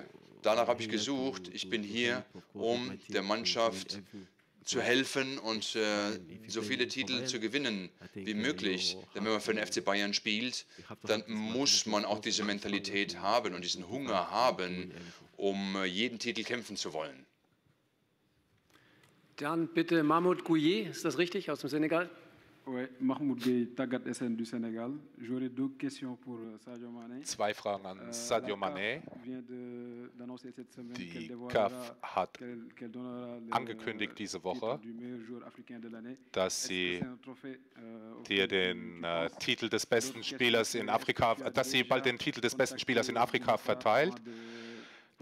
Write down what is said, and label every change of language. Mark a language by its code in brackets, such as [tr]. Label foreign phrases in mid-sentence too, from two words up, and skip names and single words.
[de] Danach habe ich gesucht. Ich bin hier, um der Mannschaft zu helfen und so viele Titel zu gewinnen wie möglich. Denn wenn man für den FC Bayern spielt, dann muss man auch diese Mentalität haben und diesen Hunger haben, um jeden Titel kämpfen zu wollen. Dann bitte Mahmoud Gouye, ist das richtig, aus dem Senegal? [fr] Oui, Mahmoud Gueye, Tagat SN du Sénégal. J'aurais deux questions pour Sadio Mané. [de] Zwei Fragen an Sadio Mané. Die CAF hat angekündigt diese Woche, dass sie dir den Titel des besten Spielers in Afrika, dass sie bald den Titel des besten Spielers in Afrika verteilt.